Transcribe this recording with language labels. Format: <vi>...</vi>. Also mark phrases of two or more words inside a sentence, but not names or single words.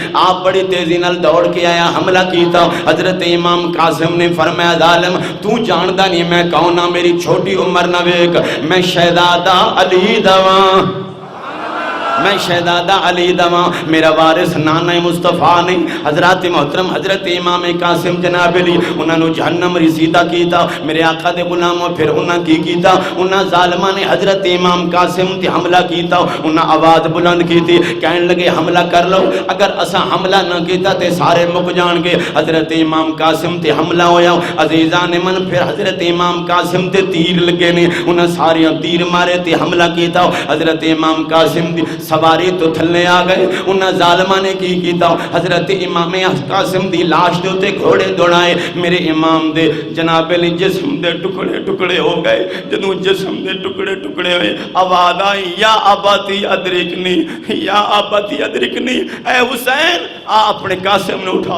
<pa>آپ بڑی تیزی نال دوڑ کے آیا حملہ کیتا. حضرت امام قاسم نے فرمایا ظالم تو جاندا نہیں میں کون ہاں میری چھوٹی عمر نہ ویک میں شہزادہ علی دواں میں شہزادہ علی دواں میرا وارث نانا مصطفیٰ نہیں. حضرات محترم حضرت امام قاسم جناب علی انہاں نو جہنم رسیدہ کیتا. میرے آقا دے غلاموں پھر انہاں کی کیتا انہاں ظالماں نے حضرت امام قاسم تے حملہ کیتا. انہاں آواز بلند کیتی کہن لگے حملہ کر لو اگر اساں حملہ نہ کیتا تے سارے مک جان گے. حضرت امام قاسم تے حملہ ہویا. عزیزان من پھر حضرت امام قاسم تے تیر لگے نے انہاں ساریاں تیر مارے تے حملہ کیتا. حضرت امام قاسم دی سواری تو تھلے آ گئے. انہاں ظالماں نے کی کیتا حضرت امام قاسم دی لاش دے تے گھوڑے دوڑائے. میرے امام دے جناب علی جسم دے ٹکڑے ٹکڑے ہو گئے. جدوں جسم دے ٹکڑے ٹکڑے ہوئے آواز آئی</pa> <ar>یا اباتی ادرکنی یا اباتی ادرکنی</ar> <pa>اے حسین آ اپنے قاسم نے اٹھا.</pa>